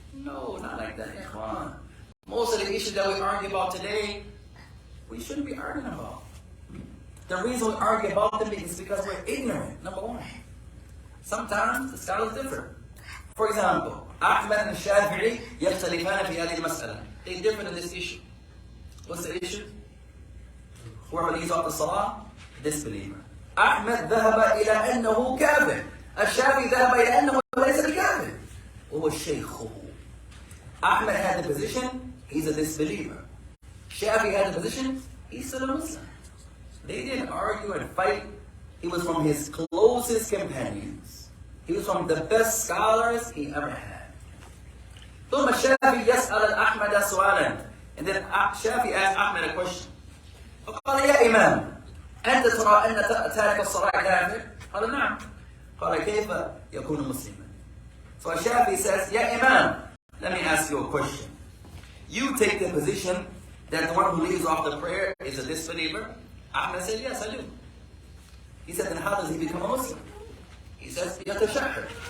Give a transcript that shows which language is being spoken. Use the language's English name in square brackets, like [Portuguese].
[English] No, not like that. Ikhwan. Most of the issues that we argue about today, we shouldn't be arguing about. The reason we argue about them is because we're ignorant, number one. Sometimes the scholars differ. For example, Ahmad and Shafi'i [Arabic] يختلفان في هذه المسألة. [English] They differ in this issue. What's the issue? Whoever leaves off the salah, disbeliever. [Arabic] Ahmad ذهب إلى أنه كافر. الشافعي ذهب إلى أنه ليس بكافر. وهو شيخه. [English] Ahmad had the position, he's a disbeliever. Shafi'i had the position, he's still a Muslim. They didn't argue and fight. He was from his closest companions. He was from the best scholars he ever had. [Arabic] ثم الشافعي يسأل أحمد سؤالا. [English] And then Shafi asked Ahmed a question. [Arabic] فقال يا إمام أنت ترى أن تارك الصلاة كافر؟ قال نعم. قال كيف يكون مسلما? [English] So Shafi says, Ya Imam, let me ask you a question. You take the position that the one who leaves off the prayer is a disbeliever? Ahmed said, yes, I do. He said, then how does he become a Muslim? He says, [Arabic] يتشهد.